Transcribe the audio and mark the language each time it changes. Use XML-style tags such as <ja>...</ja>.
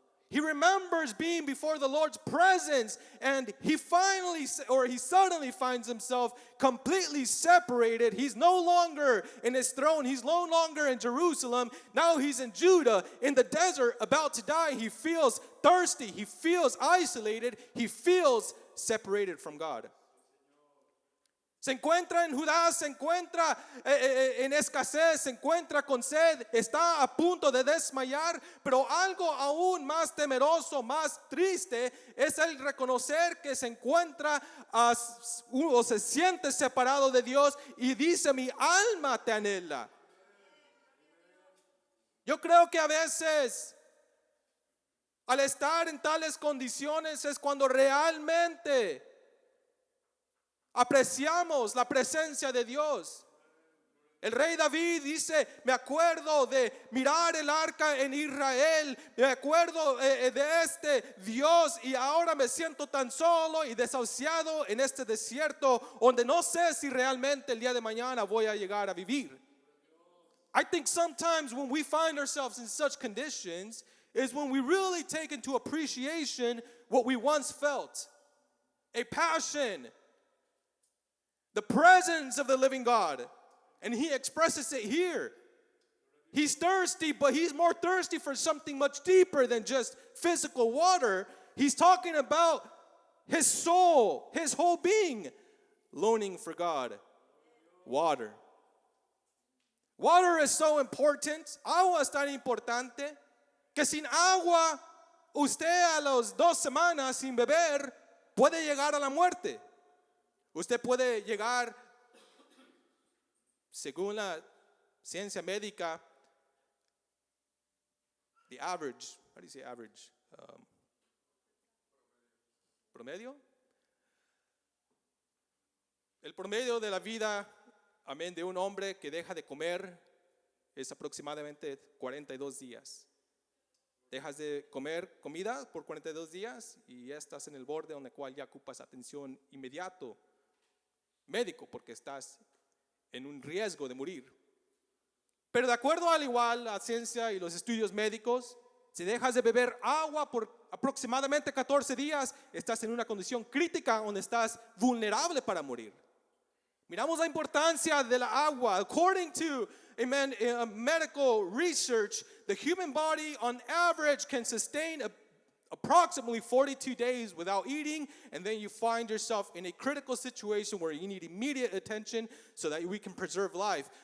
<en>He remembers being before the Lord's presence, and he suddenly finds himself completely separated. He's no longer in his throne. He's no longer in Jerusalem. Now he's in Judah, in the desert, about to die. He feels thirsty. He feels isolated. He feels separated from God.</en> <es>Se encuentra en Judá, se encuentra en escasez, se encuentra con sed, está a punto de desmayar, pero algo aún más temeroso, más triste, es el reconocer que se encuentra o se siente separado de Dios y dice, mi alma te anhela. Yo creo que a veces, al estar en tales condiciones, es cuando realmente apreciamos la presencia de Dios. El rey David dice, me acuerdo de mirar el arca en Israel, me acuerdo de este Dios y ahora me siento tan solo y desahuciado en este desierto donde no sé si realmente el día de mañana voy a llegar a vivir. I think sometimes when we find ourselves in such conditions is when we really take into appreciation what we once felt. A passion, the presence of the living God. And he expresses it here. He's thirsty, but he's more thirsty for something much deeper than just physical water. He's talking about his soul, his whole being, longing for God.</es> <en>Water. Water is so important.</en> <es>Agua es tan importante que sin agua, usted a las 2 semanas sin beber puede llegar a la muerte. Usted puede llegar, según la ciencia médica,</es> <en>the average, how do you say average?</en> <es>Promedio. El promedio de la vida, amén, de un hombre que deja de comer es aproximadamente 42 días. dejas de comer comida por 42 días y ya estás en el borde donde cual ya ocupas atención inmediato médico porque estás en un riesgo de morir. Pero de acuerdo al igual la ciencia y los estudios médicos, si dejas de beber agua por aproximadamente 14 días, estás en una condición crítica donde estás vulnerable para morir. Miramos la importancia de la agua.</es> <en>According to medical research, the human body on average can sustain approximately 42 days without eating, and then you find yourself in a critical situation where you need immediate attention so that we can preserve life.</en>